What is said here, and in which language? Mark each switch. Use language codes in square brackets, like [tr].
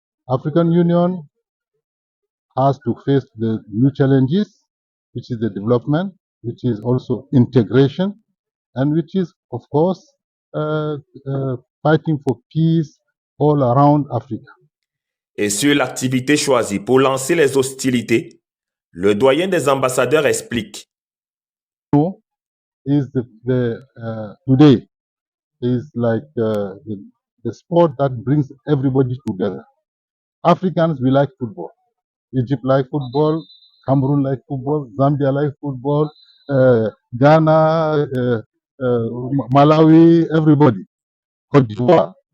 [en] African Union has to face the new challenges, which is the development, which is also integration, and which is, of course, fighting for peace all around Africa. [fr] Et sur l'activité choisie pour lancer les hostilités, le doyen des ambassadeurs explique. [en] Is today is like the sport that brings everybody together. Africans, we like football. Egypt like football, Cameroon like football, Zambia like football, Ghana, Malawi, everybody, Cote d'Ivoire.